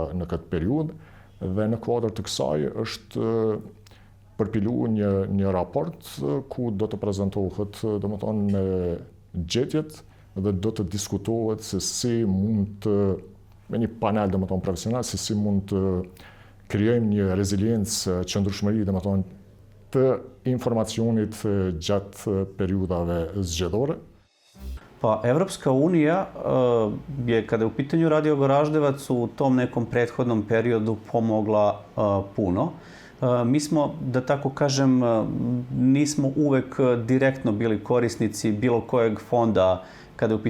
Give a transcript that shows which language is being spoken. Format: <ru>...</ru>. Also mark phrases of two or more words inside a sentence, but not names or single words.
<sq>në këtë periudhë, dhe në kuadër të kësaj është përpilu një raport ku do të prezentohet, domethënë, me gjetjet dhe do të diskutohet se si mund të, me një panel, domethënë, profesional, se si mund të krijojmë një reziliencë, qëndrueshmëri, domethënë, të informacionit gjatë periudhave zgjedhore.</sq> <sr>Pa Evropska unija je, kada je u pitanju Radio Goraždevac, u tom nekom prethodnom periodu pomogla puno. Mi smo, da tako kažem, nismo uvek direktno bili korisnici bilo kojeg fonda kada je u</sr>